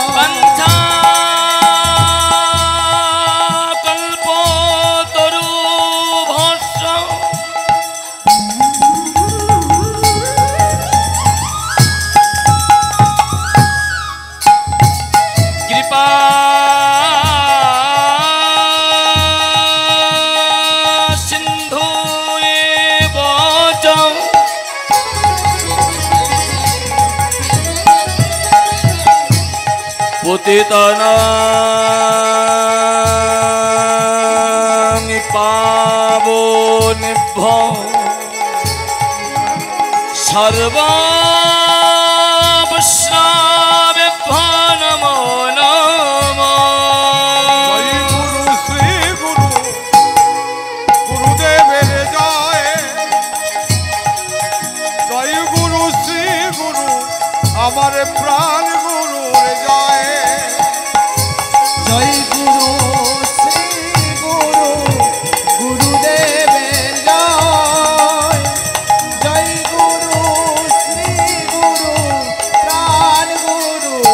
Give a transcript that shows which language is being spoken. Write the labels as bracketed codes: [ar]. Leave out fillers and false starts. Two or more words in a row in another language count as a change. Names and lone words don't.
[sa] পন্থা কল্পতরু ভস্ম কৃপা সিন্ধু এব চ পতিতানাং পাবনেভ্যো সর্ববৈষ্ণবেভ্যো নমো নমঃ। [bn] জয় গুরু শ্রী গুরু গুরুদেবের জয় জয় গুরু শ্রী গুরু আমার প্রাণ গুরু জয় জয় গুরু শ্রী গুরু গুরুদেবের জয় জয় গুরু শ্রী গুরু প্রাণ গুরু